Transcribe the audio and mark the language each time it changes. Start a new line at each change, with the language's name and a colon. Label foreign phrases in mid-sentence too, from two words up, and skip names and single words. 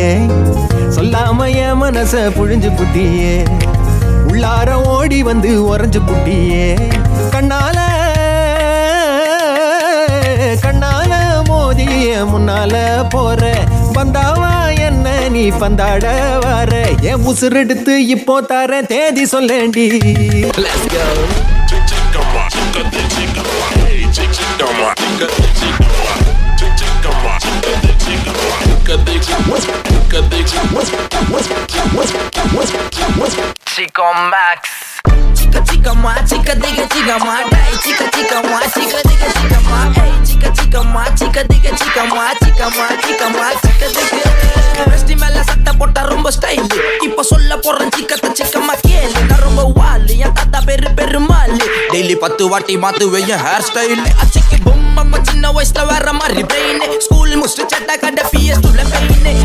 Tamil: சொல்லாம என் மனச புழிஞ்சு புட்டியே, உள்ளார ஓடி வந்து உறைஞ்சு புட்டியே. கண்ணால கண்ணால மோதிய முன்னால போற வந்தாவா என்ன நீ பந்தாட வர, என் உசுரெடுத்து இப்போ தர தேதி சொல்லேண்டி.
English: Let's go. Chico Max.
Spanish: Chica chica ma, chica diga ma, hey chica chica ma, chica diga ma, hey chica chica ma, chica diga ma, chica diga.
Tamil: வெஸ்டி மேல சட்டை போட்டா ரொம்ப ஸ்டைல், இப்ப சொல்ல போறேன் சிக்கத்த சிக்கமா கேளு. நான் ரொம்ப வாலு, என் தாத்தா பெருமாளு, டெய்லி 10 வாட்டி மாத்துவே என்
English: hair style.
Tamil: அச்சிக்கு பொம்மை சின்ன வயசுல வேற மாதிரி பிரெயின், ஸ்கூல் முடிச்சு சட்டை கட்ட PS2ல பெயின்.